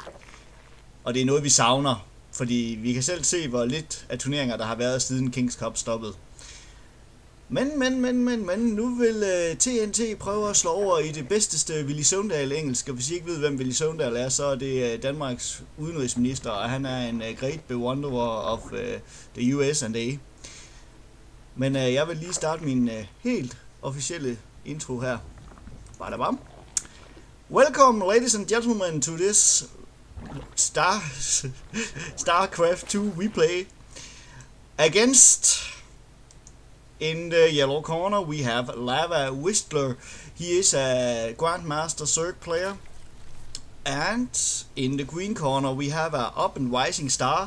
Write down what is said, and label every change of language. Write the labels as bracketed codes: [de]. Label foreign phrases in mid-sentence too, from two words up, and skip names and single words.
[da] Og det er noget, vi savner, fordi vi kan selv se, hvor lidt af turneringer, der har været siden Kingscup stoppede. Men, nu vil TNT prøve at slå over i det bedste Willy Søvndal engelsk, og hvis I ikke ved, hvem Willy Søvndal er, så er det Danmarks udenrigsminister, og han er en [en] great bewunderer of the USA. [da] Men jeg vil lige starte min helt officielle intro her. Badabam. [en] Welcome, ladies and gentlemen, to this Starcraft 2 we play against. In the yellow corner we have LaVaWhistleR. He is a Grandmaster Zerg player. And in the green corner we have a up and rising star.